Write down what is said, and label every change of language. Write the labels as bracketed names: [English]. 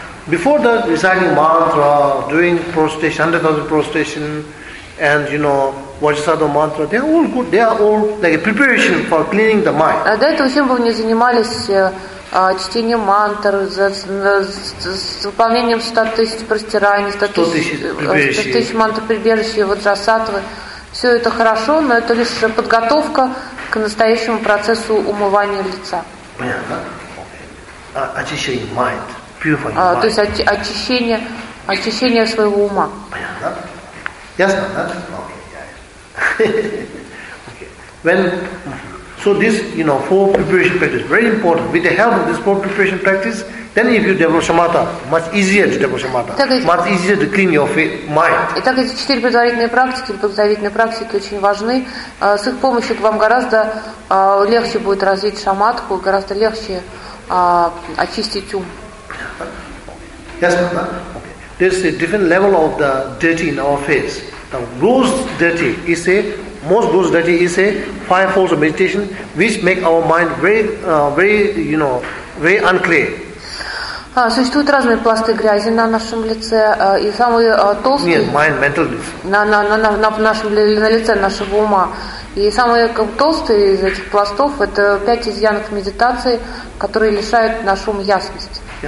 [English] Before the reciting mantra, doing prostration, 100,000 prostration, and you know, Vajrasattva mantra, they are all good. They are all like a preparation for cleaning the mind. [Russian] До этого всем бы не занимались чтением мантр, с выполнением 100,000 простираний, 100,000 мантр прибежища, Ваджрасаттвы. Все это хорошо, но это лишь подготовка к настоящему процессу умывания лица. Понятно. Очищение [English] mind, purifying mind. [Russian] То есть очищение своего ума. Понятно? Ясно, да? [English] Okay, yeah. Okay. When so this, you know, four preparation practice, very important. With the help of this four preparation practice, then if you develop shamatha, much easier to develop shamatha. Much easier to clean your mind. [Russian] Итак, эти четыре предварительные практики, подготовительные практики очень важны. С их помощью вам гораздо легче будет развить шаматху, гораздо легче очистить ум. [English] Yes, ma'am. There's a different level of the dirty in our face. The most dirty is a five forms of meditation, which make our mind very unclear. [Russian] Существуют разные пласты грязи на нашем лице, и самые толстые. Нет, [English] mind, mental leaf. [Russian] На лице нашего ума. И самые толстые из этих пластов – это пять изъянов медитации, которые лишают наш ум ясности.